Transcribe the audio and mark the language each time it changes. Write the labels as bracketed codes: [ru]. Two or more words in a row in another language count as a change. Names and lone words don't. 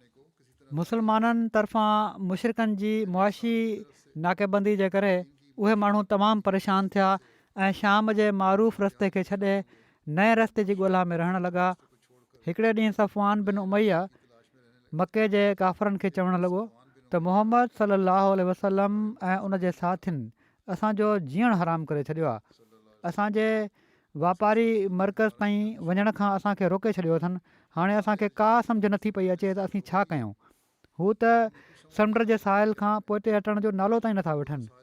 [sd] मुस्लमाननि तरफ़ां मुशरिकनि जी मुआशी नाकेबंदी जे करे उहे माण्हू तमामु परेशान थिया ऐं शाम जे मरूफ़ रस्ते खे छॾे नए रस्ते जी ॻोल्हा में रहणु लॻा। हिकिड़े ॾींहुं सफ़वान बिन उमैया मके जे काफ़रनि खे चवणु लॻो त मुहम्मद [ar] صلى الله عليه وسلم [sd] ऐं उन जे साथियुनि असांजो जीअणु हराम करे छॾियो आहे। असांजे वापारी मर्कज़ ताईं वञण खां असांखे रोके छॾियो अथनि। हाणे असांखे का सम्झ नथी पई अचे त असीं छा कयूं। हू त समुंड जे साहिल खां पोइते हटण जो नालो ताईं नथा वठनि।